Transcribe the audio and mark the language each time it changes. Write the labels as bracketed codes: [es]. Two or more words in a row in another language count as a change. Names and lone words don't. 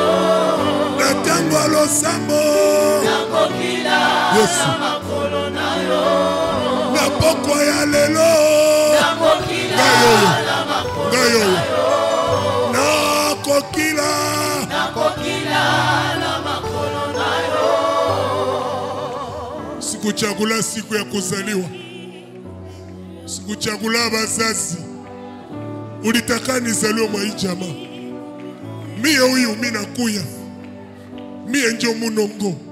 [ln] Natango losambo Nakokila Yesu na makolo na yo. Napoko ya lelo Nakokila na makolo na yo. Nakokila na makolo na yo. [sw] Sikuchagula siku ya kuzaliwa, sikuchagula bazazi. Ulitaka nizaliwe mwa hii jamaa. Mie huyu mina kuya, mie njo munongo.